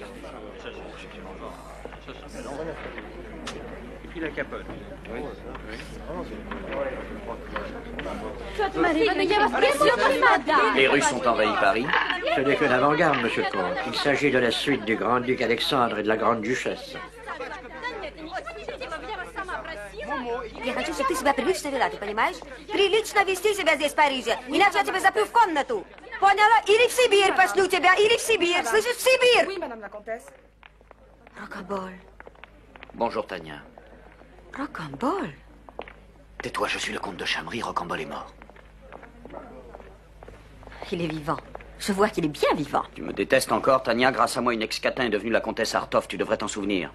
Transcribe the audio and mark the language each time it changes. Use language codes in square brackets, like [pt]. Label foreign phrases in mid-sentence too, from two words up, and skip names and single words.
[fr] Et puis la capote. Oui. Les Russes ont envahi Paris. Ce n'est que l'avant-garde, monsieur le comte. Il s'agit de la suite du grand-duc Alexandre et de la grande-duchesse. [ru] Я хочу, чтобы ты себя прилично вела, ты понимаешь? Прилично вести себя здесь, в Париже. Иначе я тебя запру в комнату. Поняла? Или в Сибирь пошлю тебя, или в Сибирь. Слышишь, в Сибирь! [fr] Oui, madame la comtesse. Rocambole. Bonjour, Tania. Rocambole? Tais-toi, je suis le comte de Chamry, Rocambole est mort. Il est vivant. Je vois qu'il est bien vivant. Tu me détestes encore, Tania. Grâce à moi, une ex-catin est devenue la comtesse Artoff. Tu devrais t'en souvenir.